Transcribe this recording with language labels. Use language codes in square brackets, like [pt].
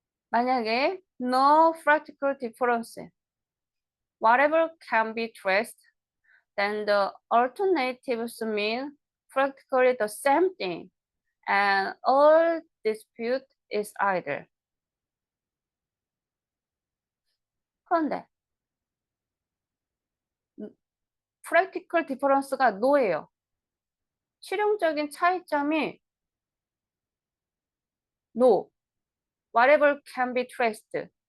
[ko] 만약에 [en] no practical difference, whatever can be traced, then the alternatives mean practically the same thing, and all dispute is idle. [ko] 그런데 [en] practical difference [ko] 가 no예요. 실용적인 차이점이 [en] no, whatever can be traced.